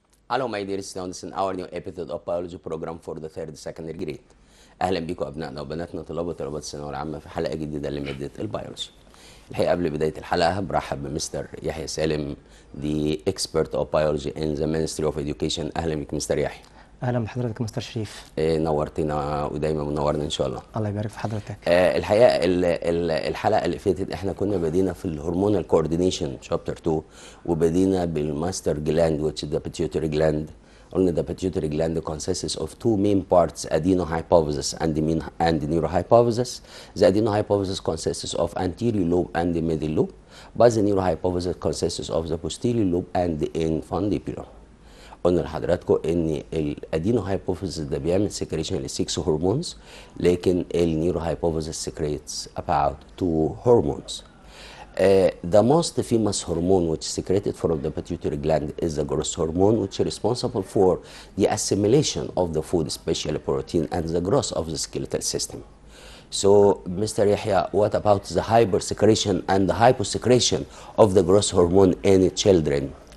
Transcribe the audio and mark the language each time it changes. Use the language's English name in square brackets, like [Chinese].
[English] Hello my dear students in our new episode of biology program for the third secondary grade. [Arabic] اهلا بيكم ابنائنا وبناتنا طلاب وطالبات الثانويه العامه في حلقه جديده لماده البيولوجي. الحقيقه قبل بدايه الحلقه برحب بمستر يحيى سالم [English] the expert of biology in the Ministry of Education. [Arabic] اهلا بك مستر يحيى. اهلا بحضرتك مستر شريف. نورتنا ودايما منورنا ان شاء الله. الله يبارك في حضرتك. الحقيقه الحلقه اللي فاتت احنا كنا بدينا في الهرمونال كوردينيشن شابتر 2 وبدينا بالماستر جلاند [English] which is the pituitary gland. [Arabic] قلنا [English] the pituitary gland consists of two main parts, adenohypophysis and neurohypophysis. The adenohypophysis consists of anterior lobe and the middle lobe, but the neurohypophysis consists of the posterior lobe and the infundibular. [Arabic] قلنا لحضراتكم ان الادينوهايبوفيزيس ده بيعمل سكريشن للسكس هرمونز، لكن النيوروهايبوفيزيس سكريتس [English] about two hormones. The most famous hormone which is secreted from the pituitary gland is the growth hormone, which is responsible for the assimilation of the food, especially protein, and the growth of the skeletal system. So, Mr. Yahya, what about the hypersecretion and the hyposecretion of the growth hormone in children?